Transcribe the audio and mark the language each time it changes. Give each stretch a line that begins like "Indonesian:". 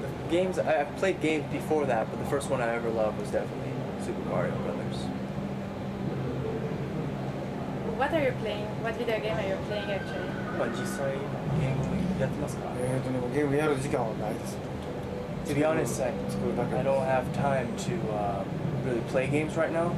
English: Games I've played games before that, but the first one I ever loved was definitely Super Mario Brothers. What are you playing? What video game are you playing actually?
Japanese: 実際ゲームやってますか？ゲームやる時間はないです。
English: To be honest, I don't have time to really play games right now.